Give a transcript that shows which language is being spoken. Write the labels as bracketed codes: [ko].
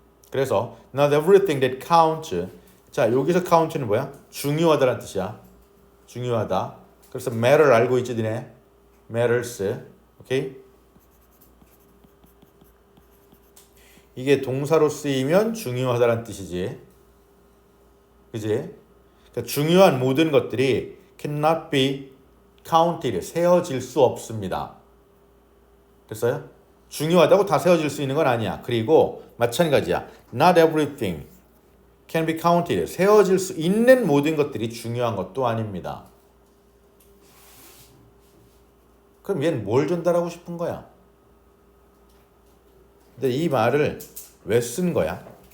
[ko] 그래서 [en] not everything that counts. [ko] 자, 여기서 count는 뭐야? 중요하다라는 뜻이야. 중요하다. 그래서 matter 알고 있지 니네? matters. 오케이? 이게 동사로 쓰이면 중요하다라는 뜻이지. 그지? 그러니까 중요한 모든 것들이 [en] cannot be counted. [ko] 세어질 수 없습니다. 됐어요? 중요하다고 다 세워질 수 있는 건 아니야. 그리고 마찬가지야. [en] Not everything can be counted. [ko] 세워질 수 있는 모든 것들이 중요한 것도 아닙니다. 그럼 얘는 뭘 전달하고 싶은 거야? 근데 이 말을 왜 쓴 거야?